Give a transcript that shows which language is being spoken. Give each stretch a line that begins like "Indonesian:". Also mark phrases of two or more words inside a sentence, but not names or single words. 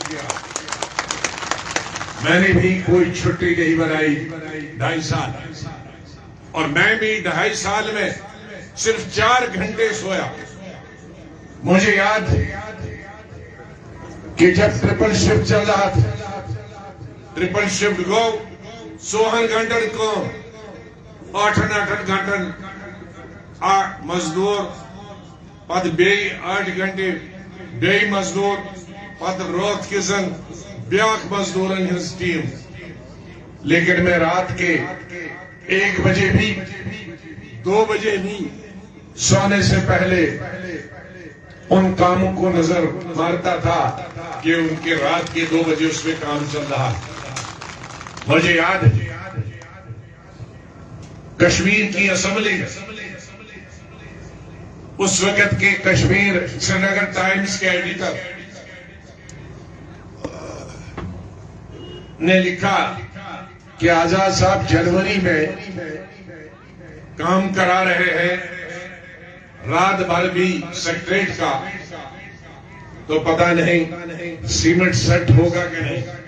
Urdu: میں نے بھی کوئی چھٹی نہیں بنائی 2.5 سال، اور میں بھی 2.5 سال میں صرف 4 گھنٹے سویا۔ مجھے یاد ہے کہ جب ٹرپل شفٹ چل رہا تھا، ٹرپل شفٹ گو 16 گھنٹے کو 8 گھنٹے مزدور،
Kashmiri: پت بیٚیہِ 8 گھنٹے بیٚیہِ مزدور، پت
Urdu: رات کے
Kashmiri: زن بیاکھ مزدورن ہنز ٹیم۔ لیکن میں رات کے 1 بجے بھی 2 بجے نہیں سونے سے پہلے ان کاموں کو نظر مارتا تھا کہ ان کے رات کے 2 بجے اس میں کام چل رہا۔ مجھے یاد ہے کشمیر کی اسمبلی اس وقت کے کشمیر سری نگر ٹائمز کے ایڈیٹر نے لکھا کہ آزاد صاحب جنوری میں کام کرا رہے ہیں، رات بھر بھی سیکریٹریٹ کا، تو پتہ نہیں سیمنٹ سیٹ ہوگا کہ نہیں۔